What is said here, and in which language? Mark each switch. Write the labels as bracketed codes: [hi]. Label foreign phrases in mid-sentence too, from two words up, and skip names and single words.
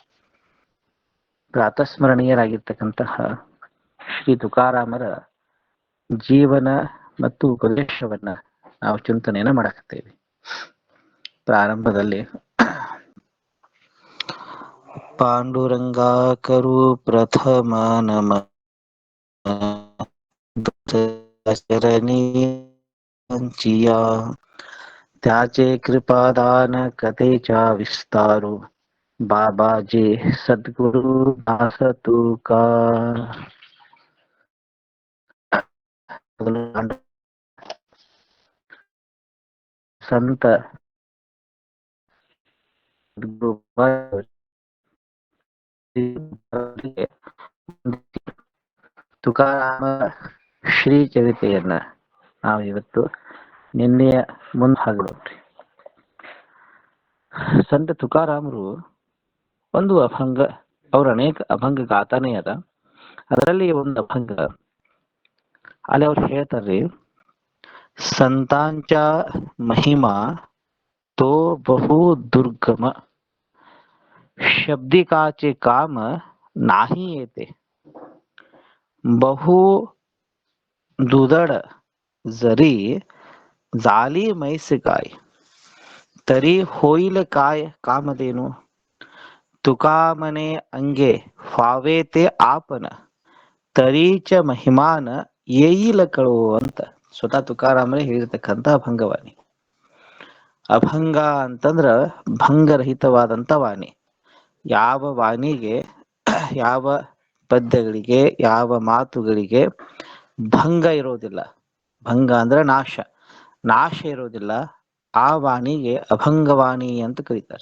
[kn] ಪ್ರಾತಸ್ಮರಣೀಯರಾಗಿರ್ತಕ್ಕಂತಹ ಶ್ರೀ ತುಕಾರಾಮರ ಜೀವನ ಮತ್ತು ಉಪದೇಶವನ್ನ ನಾವು ಚಿಂತನೆಯನ್ನ ಮಾಡಕತ್ತೇವೆ. ಪ್ರಾರಂಭದಲ್ಲಿ ಪಾಂಡುರಂಗಾಕರು [mr] प्रथम नम चरणिया त्याचे कृपादान कथेचा विस्तारो बाबाजी सद्गुरु दास तुका. [kn] संत ತುಕಾರಾಮ ಶ್ರೀ ಚರಿತೆಯನ್ನ ನಾವು ಇವತ್ತು ನಿನ್ನೆಯ ಮುಂದಾಗ್ಬಿಡ್ರಿ. ಸಂತ ತುಕಾರಾಮರು ಒಂದು ಅಭಂಗ, ಅವ್ರ ಅನೇಕ ಅಭಂಗ ಗಾತಾನೇ ಅದ. ಅದರಲ್ಲಿ ಒಂದು ಅಭಂಗ ಅಲ್ಲಿ ಅವ್ರು ಹೇಳ್ತಾರ್ರಿ, [mr] संतांच महिमा तो बहु दुर्गम शब्दिकाचे काम नाही येते. बहु दुधड जरी झाली मैस काय तरी होईल काय कामधेनु. तुका मने अंगे फावे ते आपण तरीच महिमान येईल कळो [kn] ಅಂತ ಸ್ವತಃ ತುಕಾರಾಮರೇ ಹೇಳಿರ್ತಕ್ಕಂಥ ಅಭಂಗವಾಣಿ. ಅಭಂಗ ಅಂತಂದ್ರ ಭಂಗರಹಿತವಾದಂಥ ವಾಣಿ. ಯಾವ ವಾಣಿಗೆ, ಯಾವ ಪದ್ಯಗಳಿಗೆ, ಯಾವ ಮಾತುಗಳಿಗೆ ಭಂಗ ಇರೋದಿಲ್ಲ, ಭಂಗ ಅಂದ್ರೆ ನಾಶ, ನಾಶ ಇರೋದಿಲ್ಲ, ಆ ವಾಣಿಗೆ ಅಭಂಗವಾಣಿ ಅಂತ ಕರೀತಾರೆ.